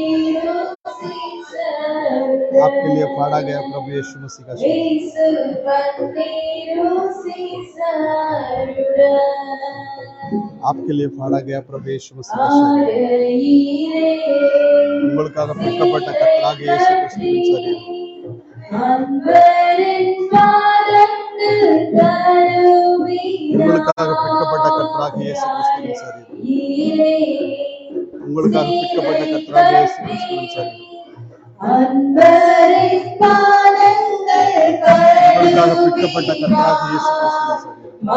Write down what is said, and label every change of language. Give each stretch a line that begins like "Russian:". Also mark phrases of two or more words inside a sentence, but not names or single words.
Hindi: आपके लिए फाड़ा गया प्रभु यीशु मसीह का शरीर, आपके लिए फाड़ा गया प्रभु यीशु मसीह का शरीर,
Tamil: உங்களுக்காக பிக்கப்பட்ட கர்த்தராகிய இயேசு கிறிஸ்துவின் சரீரம், உங்களுக்காக பிக்கப்பட்ட கர்த்தராகிய இயேசு கிறிஸ்துவின் சரீரம், உங்களுக்காக பிக்கப்பட்ட கர்த்தராகிய இயேசு கிறிஸ்துவின் சரீரம், உங்களுக்காக பிக்கப்பட்ட கர்த்தராகிய இயேசு கிறிஸ்துவின் சரீரம்,